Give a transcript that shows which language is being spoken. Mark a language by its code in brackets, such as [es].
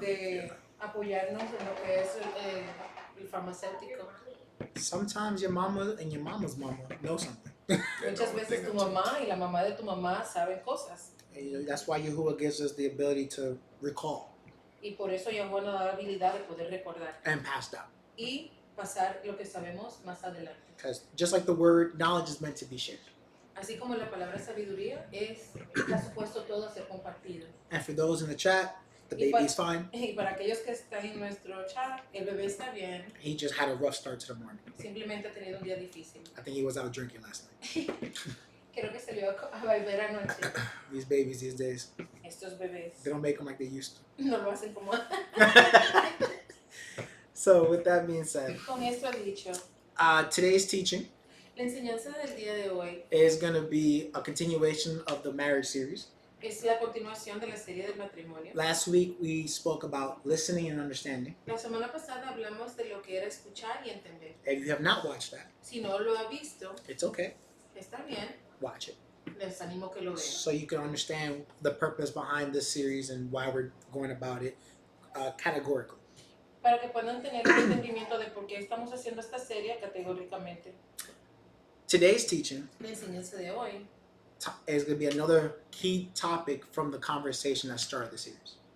[es] de apoyarnos en lo que es el farmacéutico, [en] Sometimes your mama and your mama's mama know something. [es] muchas veces tu mamá y la mamá de tu mamá saben cosas. [en] And that's why Yahuwah gives us the ability to recall [es] Y por eso Yahweh nos da la habilidad de poder recordar [en] and pass down. [es] y pasar lo que sabemos más adelante. [en] Because just like the word, knowledge is meant to be shared. [es] Así como la palabra sabiduría está supuesto todo a ser compartido. [en] And for those in the chat, the [es] Y [en] baby's fine. [es] Y para aquellos que están en nuestro chat, el bebé está bien, [en] He just had a rough start to the morning. [es] simplemente ha tenido un día difícil. [en] I think he was out drinking last night. [es] Creo que salió a beber anoche. [en] These babies these days, [es] Estos bebés [en] they don't make them like they used [es] no lo hacen como... [en] to. So with that being said, [es] Con esto dicho, [en] today's teaching [es] la enseñanza del día de hoy [en] is going to be a continuation of the marriage series. [es] es la continuación de la serie del matrimonio. [en] Last week we spoke about listening and understanding. [es] La semana pasada hablamos de lo que era escuchar y entender. [en] If you have not watched that, [es] Si no lo ha visto, [en] it's okay. [es] está bien, [en] Watch it. [es] les animo que lo vean. [en] So you can understand the purpose behind this series and why we're going about it categorically. [es] Para que puedan tener un entendimiento de por qué estamos haciendo esta serie categóricamente. [en] Today's teaching [es] La enseñanza de hoy [en] is going to be another key topic from the conversation that started the series.